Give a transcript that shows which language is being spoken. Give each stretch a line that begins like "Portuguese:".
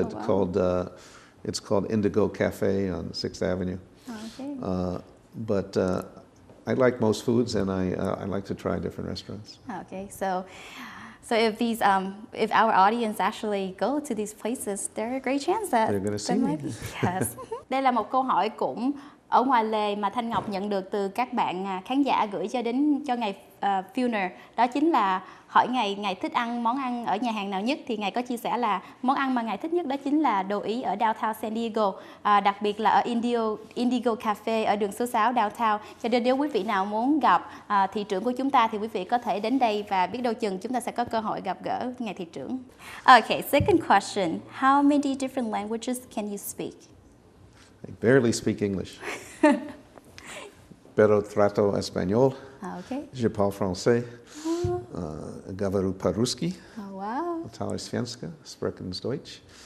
English: That it's called Indigo Cafe on 6th Avenue. Okay. But I like most foods, and I like to try different restaurants. Okay. So if these, if our audience actually go to these places, there's a great chance that they're going to see me. Yes.
Vietnamese: Đây là một câu hỏi cũng ở ngoài lề mà Thanh Ngọc nhận được từ các bạn khán giả gửi cho ngài Filner. Đó chính là hỏi ngài thích ăn món ăn ở nhà hàng nào nhất, thì ngài có chia sẻ là món ăn mà ngài thích nhất đó chính là đồ Ý ở downtown San Diego, đặc biệt là ở Indigo Cafe ở đường số 6 downtown. Cho nên nếu quý vị nào muốn gặp thị trưởng của chúng ta thì quý vị có thể đến đây, và biết đâu chừng chúng ta sẽ có cơ hội gặp gỡ ngài thị trưởng.
English: Okay, second question. How many different languages can you speak? I barely speak English.
Spanish: Pero trato español.
English: Okay.
French: Je parle français.
Russian: Говорю по-русски.
English: Oh, wow.
Swedish: Talk Svenska,
German: sprechen Deutsch.